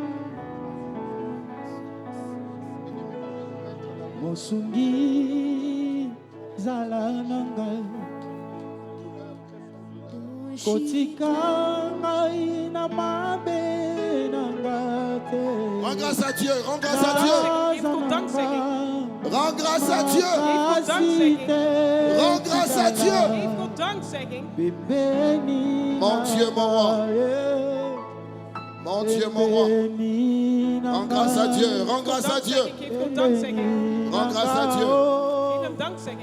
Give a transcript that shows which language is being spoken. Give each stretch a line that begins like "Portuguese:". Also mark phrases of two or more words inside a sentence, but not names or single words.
Lingala: Mosungi zalananga kotika ngai na mabe nanga te
French: Rends grâce à Dieu. Rends grâce à Dieu.
Dutch: Geef God dankzegging.
French: Rends grâce à Dieu.
Dutch: Geef God dankzegging.
French: Rends grâce à Dieu.
Dutch: Geef God dankzegging.
French: Mon Dieu, mon roi. Mon Dieu, mon roi. Rends grâce à Dieu. Rends grâce à Dieu.
Dutch: Geef God dankzegging.
French: Rends grâce à Dieu.
Dutch: Geef hem dankzegging.